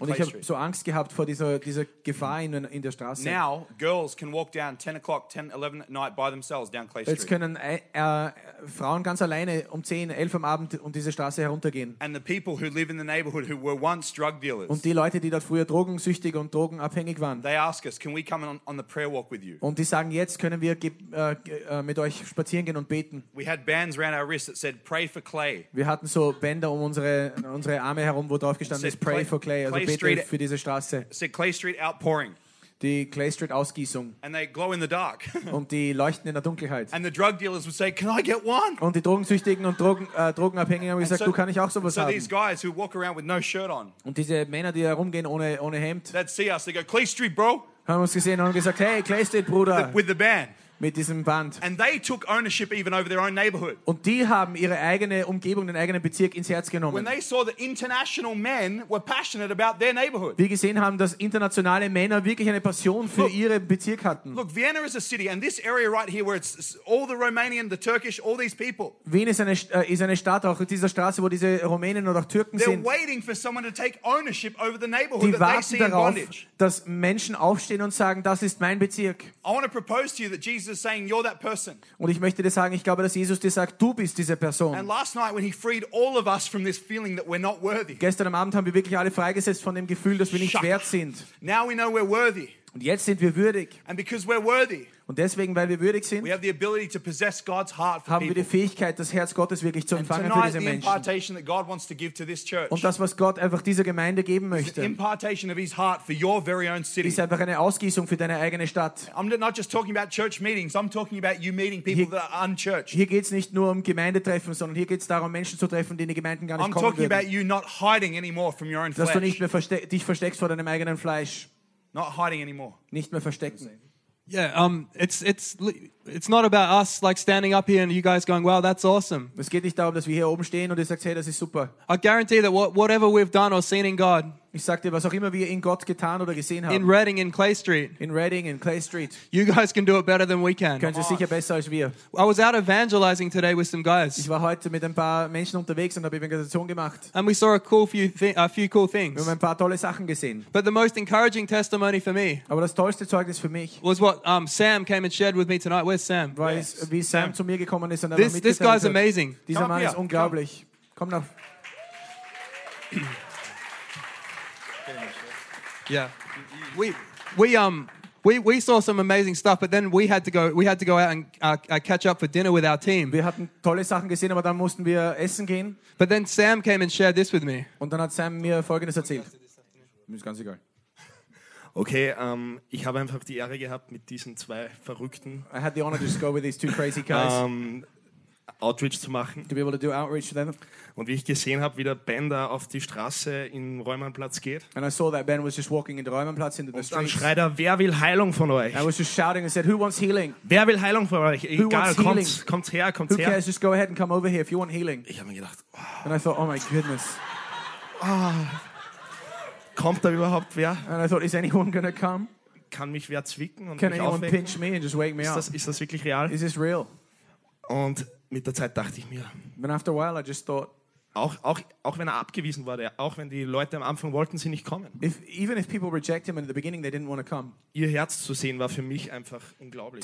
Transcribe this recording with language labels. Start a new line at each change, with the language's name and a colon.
German: Clay Street. Und ich habe so Angst gehabt vor dieser Gefahr in der Straße.
English: Now, girls can walk down 10 o'clock, 10, 11 at night by themselves down Clay Street.
German: Jetzt können Frauen ganz alleine um 10, 11 am Abend um diese Straße heruntergehen.
English: And the people who live in the neighborhood who were once drug dealers.
German: Und die Leute, die dort früher drogensüchtig und drogenabhängig waren.
English: They ask us, can we come on the prayer walk with you?
German: Und die sagen, jetzt können wir mit euch spazieren gehen und beten.
English: We had bands around our wrists that said, pray for Clay.
German: Wir hatten so Bänder um unsere Arme herum, wo drauf gestanden ist,
English: pray for Clay,
German: also bete für diese Straße.
English: Said Clay Street outpouring.
German: Die Clay Street Ausgießung.
English: And they glow in the dark.
German: Und die leuchten in der Dunkelheit.
English: And the drug dealers would say, "Can I get one?"
German: Und die Drogensüchtigen und Drogenabhängigen haben gesagt, so, du kann ich auch sowas so haben.
English: So these guys who walk around with no shirt on.
German: Und diese Männer, die herumgehen ohne Hemd.
English: They'd see us. They go, "Clay Street, bro."
German: Haben uns gesehen und haben gesagt, hey, Clay Street, Bruder.
English: With the band.
German: Mit diesem Band.
English: And they took ownership even over their own neighborhood.
German: Und die haben ihre eigene Umgebung, den eigenen Bezirk ins Herz genommen.
English: When they saw that international men were passionate about their neighborhood.
German: Wir gesehen haben, dass internationale Männer wirklich eine Passion für ihren Bezirk hatten.
English: Look, Vienna is a city, and this area right here, where it's all the Romanian, the Turkish, all these people.
German: Wien ist eine Stadt, auch dieser Straße, wo diese Rumänen oder auch Türken
English: They're
German: sind.
English: They're waiting for someone to take ownership over the neighborhood that they see
German: darauf,
English: in bondage.
German: Dass Menschen aufstehen und sagen, das ist mein Bezirk.
English: I want to propose to you that Jesus is saying you're that person.
German: Und ich möchte dir sagen, ich glaube, dass Jesus dir sagt, du bist diese Person.
English: And last night when he freed all of us from this feeling that we're not worthy.
German: Gestern am Abend haben wir wirklich alle freigesetzt von dem Gefühl, dass wir nicht wert sind.
English: Now we know we're worthy.
German: Und jetzt sind wir würdig.
English: And because we're worthy.
German: Und deswegen, weil wir würdig sind,
English: we have the ability to possess God's heart for
German: haben wir die Fähigkeit, das Herz Gottes wirklich zu empfangen für diese Menschen.
English: The impartation that God wants to give to this church.
German: Und das, was Gott einfach dieser Gemeinde geben möchte,
English: the impartation of his heart for your very own city.
German: Ist einfach eine Ausgießung für deine eigene Stadt.
English: I'm not just talking about church meetings, I'm talking about you meeting people that are unchurched.
German: Hier geht es nicht nur um Gemeindetreffen, sondern hier geht es darum, Menschen zu treffen, die in die Gemeinden gar nicht kommen würden.
English: I'm talking about you not hiding anymore from your own flesh.
German: Dass du nicht mehr dich versteckst vor deinem eigenen Fleisch.
English: Not hiding anymore.
German: Nicht mehr verstecken.
English: Yeah, it's not about us like standing up here and you guys going, "Wow, that's awesome."
German: Es geht nicht darum, dass wir hier oben stehen und ihr sagt, hey, das ist super.
English: I guarantee that whatever we've done or seen in God.
German: Ich sag dir, was auch immer wir in Gott getan oder gesehen haben.
English: In Reading in Clay Street.
German: In Reading in Clay Street.
English: You guys can do it better than we can.
German: Könnt ihr sicher besser als wir.
English: I was out evangelizing today with some guys.
German: Ich war heute mit ein paar Menschen unterwegs und habe Evangelisation gemacht.
English: And we saw a few cool things.
German: Wir haben ein paar tolle Sachen gesehen.
English: But the most encouraging testimony for me.
German: Aber das tollste Zeugnis für mich.
English: Was what Sam came and shared with me tonight. Where's Sam?
German: Wie Sam zu mir gekommen ist und
English: This guy's amazing.
German: Dieser Mann ist unglaublich. Komm nach.
English: Yeah. We saw some amazing stuff, but then we had to go out and catch up for dinner with our team.
German: Wir hatten tolle Sachen gesehen, aber dann mussten wir essen gehen.
English: But then Sam came and shared this with me.
German: Und dann hat Sam mir Folgendes erzählt. Mir ist ganz egal. Okay, ich habe einfach die Ehre gehabt mit diesen zwei Verrückten.
English: I had the honor to just go with these two crazy guys.
German: Outreach zu machen.
English: To be able to do outreach to them.
German: Und wie ich gesehen habe, wie der Ben da auf die Straße in Räumannplatz geht.
English: And I saw that Ben was just walking in the Räumannplatz into the
German: street. Und dann schreit er, wer will Heilung von euch?
English: I was just shouting and said, who wants healing?
German: Wer will Heilung von euch?
English: Who
German: Egal,
English: wants healing?
German: Kommt her.
English: Who cares? Just go ahead and come over here if you want healing.
German: Ich habe mir gedacht, wow.
English: And I thought, oh my goodness. Oh.
German: Kommt da überhaupt wer?
English: And I thought, is anyone gonna come?
German: Kann mich wer zwicken und
English: Can
German: mich
English: anyone
German: aufwecken?
English: Pinch me and just wake me
German: ist
English: up?
German: Ist das wirklich real?
English: Is this real?
German: Und mit der Zeit dachte ich mir.
English: But after a while I just thought.
German: Auch wenn er abgewiesen wurde, auch wenn die Leute am Anfang wollten, sie nicht kommen.
English: Even if people reject him in the beginning, they didn't want to come.
German: Ihr Herz zu sehen war für mich einfach unglaublich.